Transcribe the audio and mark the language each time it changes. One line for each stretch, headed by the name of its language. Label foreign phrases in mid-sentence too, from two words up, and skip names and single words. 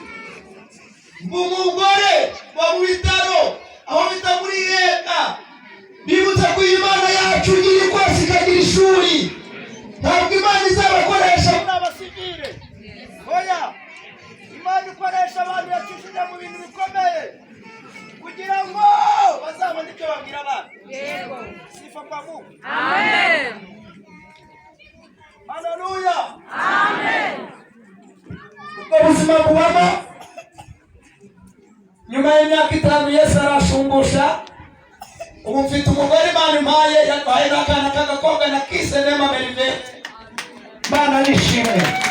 Kinyarwanda: umugore wa mu bitaro aho bita muri Yeka bibutse ko Imana yacu iri kwasi ikagira ishuri ntabwo Imana izabakoresha muri abasivile oya Imana ikoresha abantu yakishije mu bintu bikomeye kugira ngo bazabone icyo babwira abantu.
Swahili: Yego sifa kwa Mungu.
Kinyarwanda: Amen. Haleluya. Amen. Ubuzima bubamo nyuma y'imyaka 5 Yesu arashumbusha ubu mfite umugore Imana impaye yatwaye n'akana k'agakobwa na kise Nema Merive Imana nishimwe.